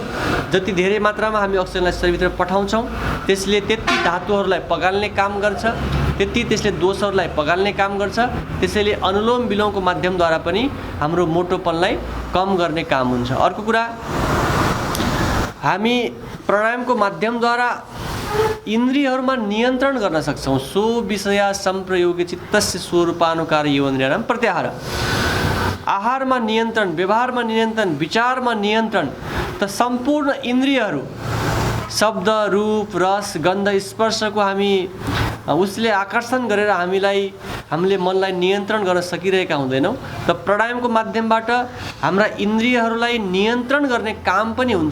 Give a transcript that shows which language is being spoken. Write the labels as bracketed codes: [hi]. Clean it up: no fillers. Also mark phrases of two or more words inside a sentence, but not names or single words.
[ne] जति धेरै मात्रामा हामी अक्सिजनलाई शरीरभित्र पठाउँछौँ त्यसले त्यति धातुहरूलाई पगाल्ने काम गर्छ, त्यसले दोषहरूलाई पगाल्ने काम गर्छ। त्यसैले अनुलोम विलोमको माध्यमद्वारा पनि हाम्रो मोटोपनलाई कम गर्ने काम हुन्छ। अर्को कुरा, हामी प्राणायामको माध्यमद्वारा इन्द्रियहरूमा नियन्त्रण गर्न सक्छौँ। [sa] सो विषया सम्प्रयोगे चित्तस्य स्वरूपानुकार योनिराम प्रत्याहार। [ne] आहारमा नियन्त्रण, व्यवहारमा नियन्त्रण, विचारमा नियन्त्रण, त सम्पूर्ण इन्द्रियहरू, शब्द, रूप, रस, गन्ध, स्पर्शको हामी उसले आकर्षण गरेर हामीलाई हामीले मनलाई नियन्त्रण गर्न सकिरहेका हुँदैनौँ त प्राणायामको माध्यमबाट हाम्रा इन्द्रियहरूलाई नियन्त्रण गर्ने काम पनि हुन्छ।